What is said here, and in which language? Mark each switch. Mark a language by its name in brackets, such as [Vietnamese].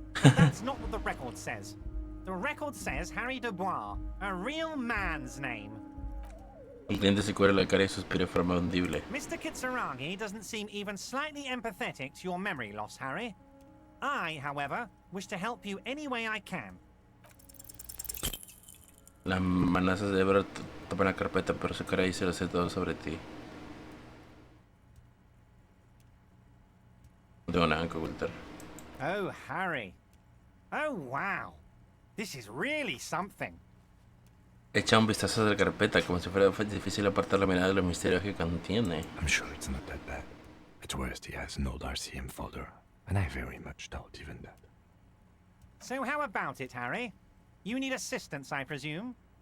[English] But that's not what the record says. The record says Harry Dubois, a real man's name. [Spanish] El cliente se cubre la cara y suspira de forma audible. [English] Mr. Kitsuragi doesn't seem even slightly empathetic to your memory loss, Harry. I, however, wish to help you any way I can. [Spanish] Las manazas de Everett tapan la carpeta, pero su cara dice lo sé todo sobre ti. No tengo nada que ocultar. [English] Oh, Harry. Oh, wow. This is really something. [Spanish] Echa un vistazo a la carpeta como si fuera difícil apartar la mirada de los misterios que contiene. [English] I'm sure it's not that bad. At worst, he has an old RCM folder, and I very much doubt even that. So how about it, Harry? You need assistance, I presume?